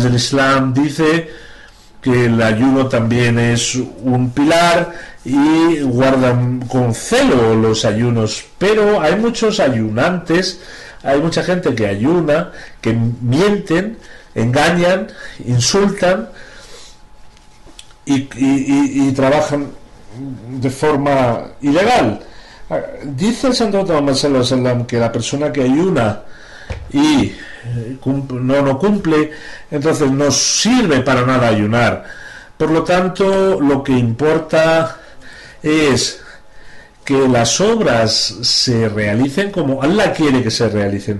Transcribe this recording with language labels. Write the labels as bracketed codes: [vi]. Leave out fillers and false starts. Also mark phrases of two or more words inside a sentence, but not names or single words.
[es] del Islam dice que el ayuno también es un pilar y guardan con celo los ayunos, pero hay muchos ayunantes, hay mucha gente que ayuna, que mienten, engañan, insultan y trabajan de forma ilegal. Dice el Santo Muhammad [ar] صلى الله عليه وسلم [es] que la persona que ayuna y no cumple, entonces no sirve para nada ayunar. Por lo tanto, lo que importa es que las obras se realicen como Allah quiere que se realicen.